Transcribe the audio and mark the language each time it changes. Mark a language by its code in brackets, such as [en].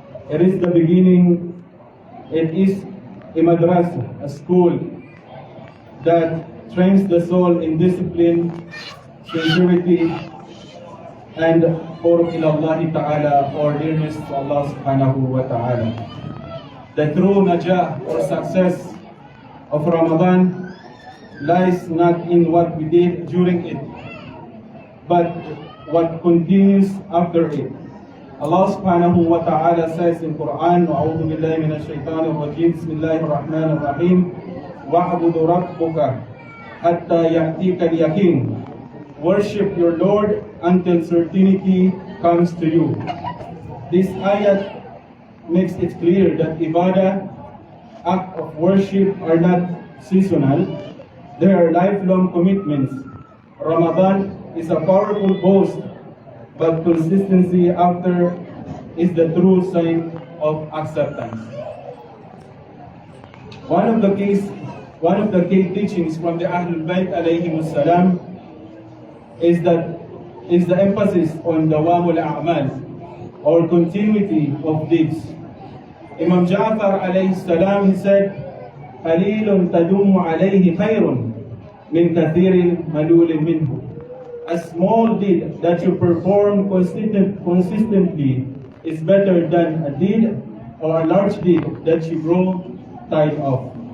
[en] It is the beginning. It is a madrasa, a school that trains the soul in discipline, sincerity, and qurb ila Allah Ta'ala, or nearness to Allah Subhanahu wa Ta'ala. The true najah or success of Ramadan lies not in what we did during it, but what continues after it. Allah subhanahu wa ta'ala says in Quran, [ar] وَأَعُوذُ بِاللَّهِ مِنَ الشَّيْطَانِ الرَّجِيمِ بِسْمِ اللَّهِ الرَّحْمَنِ الرَّحِيمِ وَاعْبُدْ رَبَّكَ حَتَّى يَأْتِيكَ الْيَقِينُ. [en] Worship your Lord until certainty comes to you. This ayat makes it clear that ibadah, act of worship, are not seasonal. They are lifelong commitments. Ramadan is a powerful boast, but consistency after is the true sign of acceptance. One of the key teachings from the Ahlul Bayt alayhimus salam is the emphasis on dawamul a'mal, or continuity of deeds. Imam Ja'far alayhi salam, he said, [ar] قَلِيلٌ تَدُومُ عَلَيْهِ خَيْرٌ مِنْ كَثِيرٍ مَلُولٍ مِنْهُ. [en] A small deed that you perform consistently is better than a deed or a large deed that you grow tired of.